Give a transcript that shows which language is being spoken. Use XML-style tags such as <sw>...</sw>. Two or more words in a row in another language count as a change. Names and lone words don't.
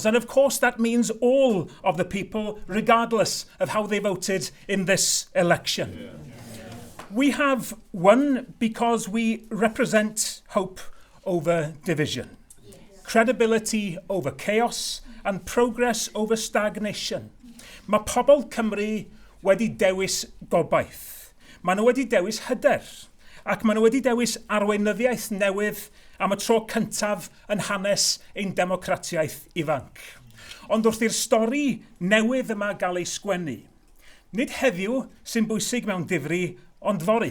<en>And of course, that means all of the people, regardless of how they voted in this election. Yeah. We have won because we represent hope over division, credibility over chaos, and progress over stagnation.</en> <cy>Mae pobl Cymru wedi dewis gobaith. Mae nhw wedi dewis hyder. Ac maen nhw wedi dewis arweinyddiaeth newydd am y tro cyntaf yn hanes ein democratiaeth ifanc. Ond wrth i'r stori newydd yma gael ei sgwennu, nid heddiw sy'n bwysig mewn difri, ond fori.</cy>